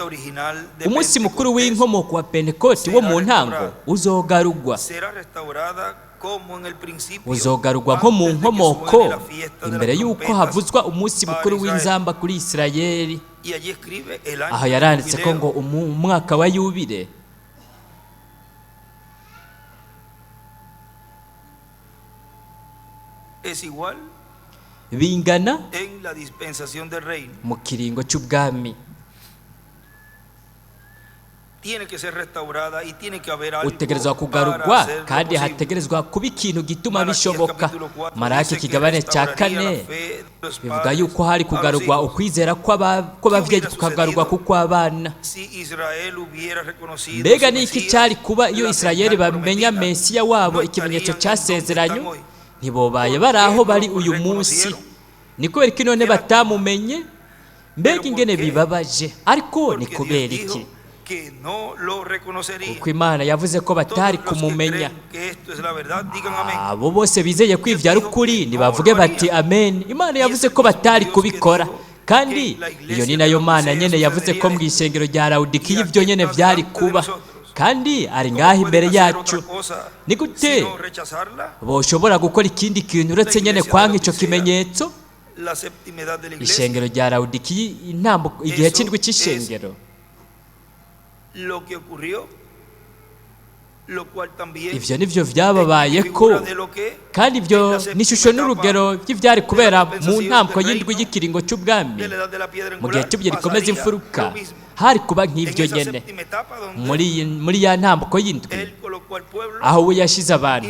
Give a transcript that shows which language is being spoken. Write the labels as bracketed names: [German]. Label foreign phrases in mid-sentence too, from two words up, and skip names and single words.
[Rundi] Umunsi mukuru w'inkomoko wa Pentekote wo mu ntango uzogarugwa, uzogarugwa nko mu nkomoko imbere y'uko havuzwa umunsi mukuru w'inzamba kuri Isirayeli. Aha yaranditse ko ngo umwaka wa yubile. [Spanish] es igual [Rundi] bingana [Spanish] en la dispensación del reino. [Rundi] mu kiringo cy'ubwami. [Spanish] Tiene que ser restaurada y tiene que haber algo [Rundi] Utegerezwa [Spanish] para [Rundi] kugarurwa [Spanish] hacerlo [Rundi] kandi [Spanish] posible. [Rundi] hategerezwa kuba ikintu gituma Malaquías bishoboka. [Spanish] capítulo 4 [Rundi] Maraki [Spanish] dice que [Rundi] ikigabane cya [Spanish] restauraría [Rundi] kane [Spanish] la fe de los [Rundi] bivuga [Spanish] padres [Rundi] yuko hari [Spanish] a los [Rundi] kugarurwa [Spanish] hijos. [Rundi] ukwizera kw'ababyeyi kukagarurwa kukw'abana. [Spanish] Si Israel hubiera reconocido [Rundi] Mbega [Spanish] su [Rundi] ni iki [Spanish] Mesías, [Rundi] cyari kuba iyo [Spanish] la [Rundi] Isirayeli [Spanish] señal [Rundi] bamenya [Spanish] prometida, [Rundi] Mesiya wabo [Spanish] no [Rundi] ikimenyetso [Spanish] estarían en donde [Rundi] cyasezeranywe, [Spanish] están hoy. [Rundi] ntibobaye bari aho bari uyu munsi. Ni kubera ko none batamumenye. Mbega ingene bibabaje, ariko ni kubera iki? [Spanish] Que no lo reconocería. [Rundi] Kuko Imana yavuze ko batari [Spanish] Todos los que [Rundi] kumumenya. [Spanish] creen que esto es la verdad, digan amén. [Rundi] Abo bose bizeye ko ibyo ari ukuri nibavuge bati amen. Imana yavuze ko batari kubikora, kandi iyo ni nayo Mana nyene yavuze ko mu ishengero rya Lawodikiya ibyo nyene byari kuba, kandi ari ngaho imbere yacu. Ni gute boshobora gukora ikindi kintu uretse nyene kwanka icyo kimenyetso? [Spanish] La séptima edad de la iglesia. [Rundi] Ishengero rya Lawodikiya intambuko igihe cy'indwi cy'ishengero. [Spanish] Lo que ocurrió, lo cual también [Rundi] Ivyo nivyo vyababaye ko, kandi ibyo ni ishusho n'urugero by'ibyari kubera mu ntambuko y'indwi y'ikiringo cy'ubwami. Mu gihe cy'ibyo rikomeza imfuruka hari kuba nk'ibyo nyene muri ya ntambuko y'indwi aho we yashize abantu.